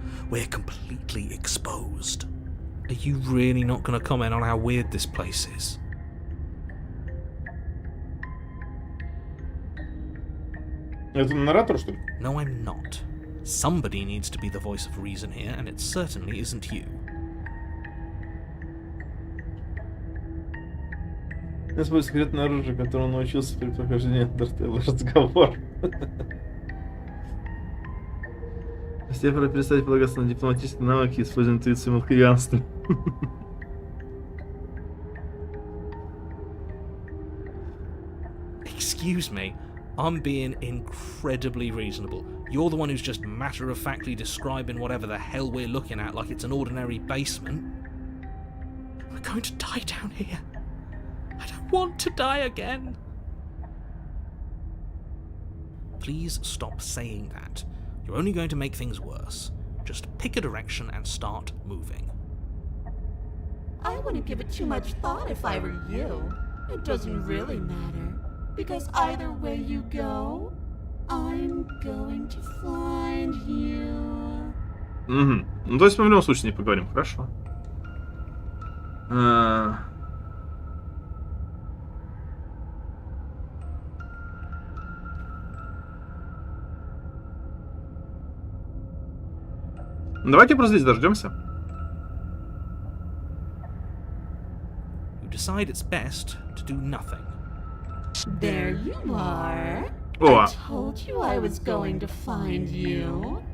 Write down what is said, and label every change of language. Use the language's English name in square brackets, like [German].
[English] We're completely exposed. Are you really not going to comment on how weird this place is? [Russian] Это наратор, что ли? [English] No, I'm not. Somebody needs to be the voice of reason here, and it certainly isn't you. [Russian] Я свой секретное оружие, которому научился при прохождении Undertale. Разговор. Тебе пора перестать полагаться на дипломатические навыки и использовать интуицию и малхианство. [English] Excuse me, I'm being incredibly reasonable. You're the one who's just matter-of-factly describing whatever the hell we're looking at like it's an ordinary basement. We're going to die down here. I don't want to die again. Please stop saying that. You're only going to make things worse. Just pick a direction and start moving. I wouldn't give it too much thought if I were you. It doesn't really matter. Because either way you go, I'm going to find you. [Russian] Угу. Ну, то есть мы в любом случае не поговорим, хорошо. Давайте просто здесь дождемся. [English] You decide it's best to do nothing. There you are. О, I told you I was going to find you.